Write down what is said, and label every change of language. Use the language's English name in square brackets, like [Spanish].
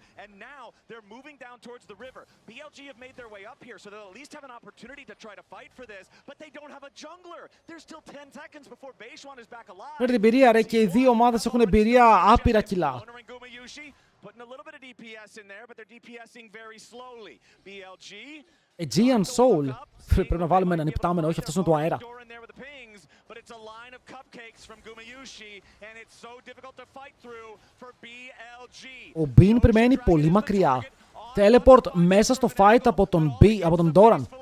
[English] And now they're moving down towards the river. BLG have made their way up here, so they'll at least have an opportunity to try to fight for this, but they don't have a jungler. There's still 10 seconds before Beishuan is back alive. [Greek] Με την εμπειρία ρε, και οι δύο ομάδες έχουν εμπειρία άπειρα κιλά. [English] Putting a little bit of DPS in there, but they're DPSing very slowly. BLG. Aegean Soul. [Greek] Πρέπει να βάλουμε έναν υπτάμενο, όχι αυτός είναι του αέρα. [English] But it's a line of cupcakes from Gumayushi, and it's so difficult to fight through for BLG. [Greek] Ο Bean περιμένει πολύ μακριά. Teleport μέσα στο fight από τον Doran.